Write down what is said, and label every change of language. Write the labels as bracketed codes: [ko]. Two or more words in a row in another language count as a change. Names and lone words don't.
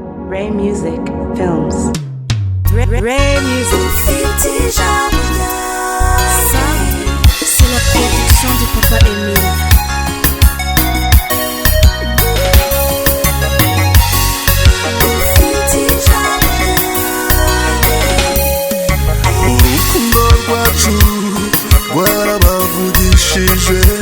[rw] Ray Music Films. Ray, Ray, Ray Music. Ufite ijambo ryawe. [fr] Ça, c'est la production de Papa Emile. [rw] Ufite ijambo ryawe. Urukundo rwacu rwarabavugishije.